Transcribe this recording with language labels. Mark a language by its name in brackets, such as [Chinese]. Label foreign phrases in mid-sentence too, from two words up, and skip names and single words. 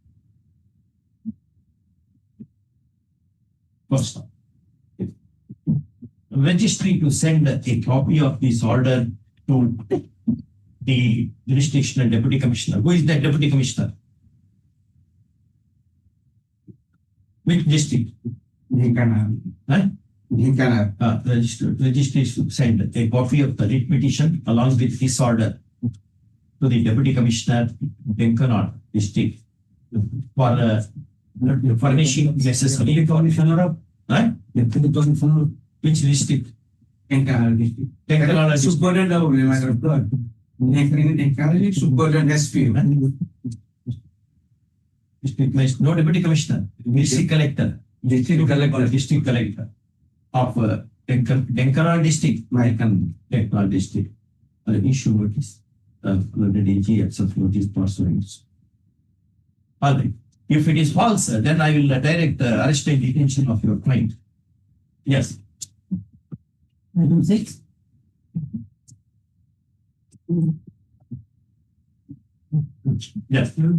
[English] First, registry to send a copy of this order to the jurisdictional deputy commissioner. Who is that deputy commissioner? Which district? Registry should send a copy of the writ petition along with this order to the deputy commissioner, Denkanad district, for furnishing necessary. Which district? Denkanad district. Denkanad district. Superintendent SP. District Commissioner, no deputy commissioner, district collector. District collector of Denkanad district. Denkanad district. Issue notice. The DG accepts notice pursuant. All right. If it is false, then I will direct the arrest and detention of your client. Yes. Item 6. Yes.